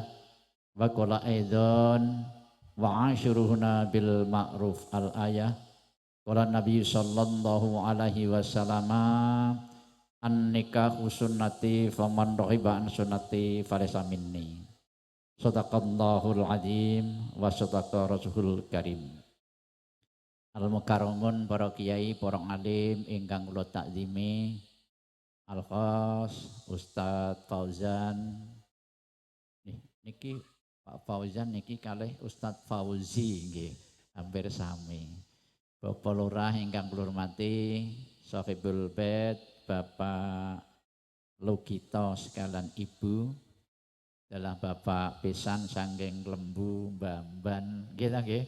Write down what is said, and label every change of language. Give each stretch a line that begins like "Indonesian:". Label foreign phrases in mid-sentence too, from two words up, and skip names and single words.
Arabic: وقال أيضا وعاشروهن بالمعروف الآية. قال النبي صلى الله عليه وسلم النكاح سنتي فمن رغب عن سنتي فليس مني. صدق الله العظيم وصدق رسول الكريم.
Javanese: Al-mukarramun para kiai, para alim ingkang kula takzimi. Al-Khos, Ustadz Fauzan, niki Pak Fauzan niki kalih Ustadz Fauzi nggih, hampir sami. Bapak Lurah ingkang kula hormati,
Arabic: صاحب البيت,
Javanese: Bapak Lugito sekalian Ibu, adalah Bapak Pisan saking Lembu Bamban, nggih ta nggih.